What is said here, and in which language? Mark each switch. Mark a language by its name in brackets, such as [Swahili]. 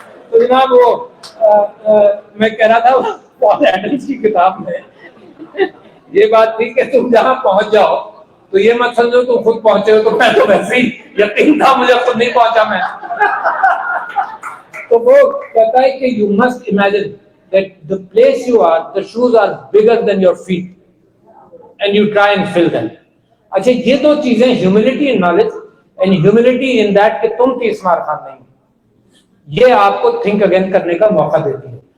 [Urdu] تو جناب وہ میں کہہ رہا تھا پال ایڈمز کی کتاب میں یہ بات تھی کہ تم جہاں پہنچ جاؤ تو یہ مت سمجھو تم خود پہنچے ہو, تو میں تو ویسے ہی یقین تھا مجھے خود نہیں پہنچا میں. تو وہ کہتا ہے کہ [English] you must imagine that the place you are, the shoes are bigger than your feet and you try and fill them. [Urdu] اچھا یہ دو چیزیں [English] humility in knowledge and humility in that [Urdu] کہ تم تیس مار خان نہیں, یہ آپ کو تھنک اگین کرنے کا موقع دیتی ہے.